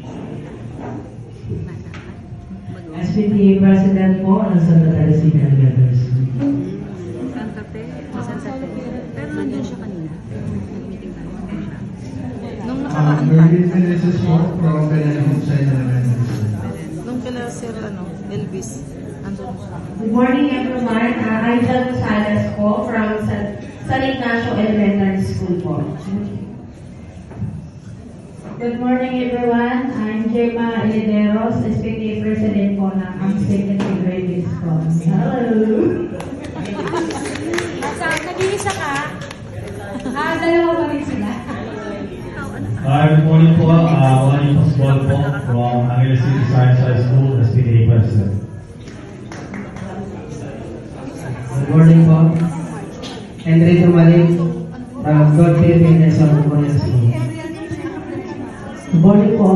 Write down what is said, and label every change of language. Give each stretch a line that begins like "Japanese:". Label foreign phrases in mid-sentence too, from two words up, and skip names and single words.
English: SPTA President
Filipino: po ng Santa Teresita Elementary School. Santa Fe. Santa Fe. Pero nandun siya kanina. Nag-meeting tayo. Nung nakaraan pa. Merlin Meneses po, from Benelux Elementary School. Nung kila Sir Elvis. Andun siya.
English: Good morning everyone.
Filipino: Angel Rosales po from San Ignacio Elementary School po.
English: Good morning everyone. I'm Gemma Elederos, SPTA President
Filipino: po ng
English: AMSEC Integrated School. Hello!
Filipino: Nag-iisa ka? Dalawa pa rin sila.
English: Good morning po, Wani Pascual po from Angeles City Science High School, SPTA President. Good morning po. Henry Tumalik from Godfrey Pinesa Memorial School. Good morning po.